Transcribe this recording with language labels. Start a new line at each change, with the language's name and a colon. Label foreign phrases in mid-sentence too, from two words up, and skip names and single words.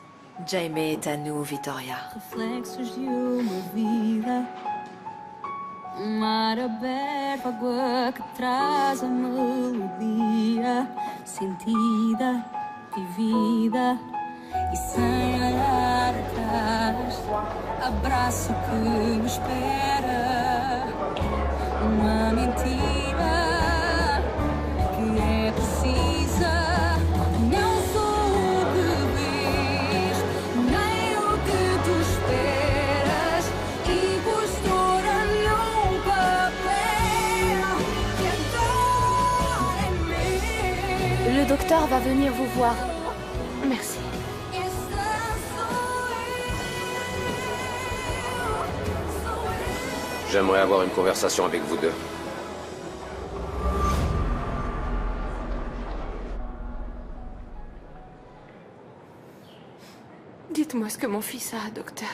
French: Jaime est à nous, Victoria.
Portuguese: Reflexos de uma vida, mar aberto, água que traz a melodia sentida, vivida e sem olhar atrás. Abraço que me espera, uma mentira que é precisa. Não sou o que vês, nem o que tu esperas, e costura num papel que agora é meu.
French: Le docteur va venir vous voir. Merci. J'aimerais avoir une conversation avec vous deux. Dites-moi ce que mon fils a, docteur.